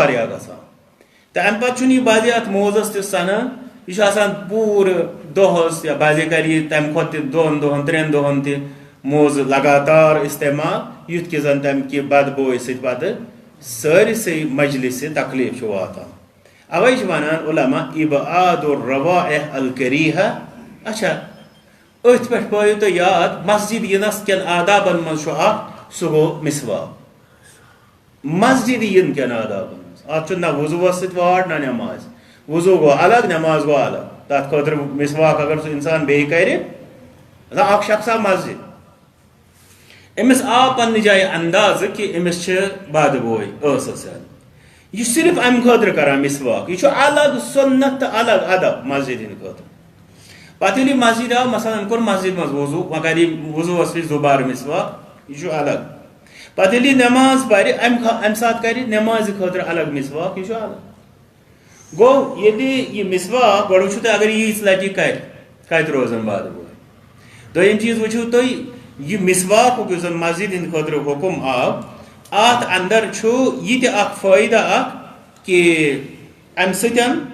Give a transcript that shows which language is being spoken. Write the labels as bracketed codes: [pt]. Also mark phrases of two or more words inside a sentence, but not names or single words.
[ks] واریاہ گژھان تہٕ امہِ پتہٕ چھُنہٕ یہِ بعضے اتھ موزس تہِ سنان یہِ چھُ آسان پوٗرٕ دۄہس یا بعضے کرِ یہِ تمہِ کھۄتہٕ تہِ 2 دۄہن 3 دۄہن تہِ موزٕ لگاتار استعمال یُتھ کہِ زن تمہِ کہِ بدبوے سۭتۍ پتہٕ سٲرسٕے مجلس تکلیف واتان اوے ونان علماء [ar] ابعاد الروائح الکریہہ [ks] اچھا اتھ پہ پٲیو تُہۍ یاد مسجد ینس کٮ۪ن آدابن منٛز چھُ اکھ سُہ گوٚو مسواک مسجد ین کٮ۪ن آدابن منٛز اتھ چھُ نہ وضوٗوس سۭتۍ واٹ نہ نٮ۪ماز وضوٗ گوٚو الگ نٮ۪ماز گوٚو الگ تتھ خٲطرٕ مسواک اگر سُہ انسان بیٚیہِ کرِ اکھ شخص آو مسجد امس آو پنہ جائے انداز کہ امس بد بوے ٲسس یہ صرف ام خاطر کران مسواک یہ الگ سنت تو الگ ادب مسجد ہند خاطر پتہ ییٚلہِ مسجد آو مثلا ام کور مسجد مز وضو وۄنۍ کر وضوس وز دوبارٕ مسواک یہ الگ پتہ ییٚلہِ نٮ۪ماز پرِ ام سات کر نٮ۪مازِ خاطر الگ مسواک یہ الگ گوٚو ییٚلہِ یہ مسواک گۄڈٕ وٕچھِو تُہۍ اگر ییٖژ لٹہِ کتہِ روزان بد بوے دوٚیِم چیٖز وٕچھِو تُہۍ یہ مسواک یُس زن مسجد ہند خاطر حکم آو ات اندر چھُ یہ تہِ اکھ فٲیدٕ اکھ کہ امہ سۭتۍ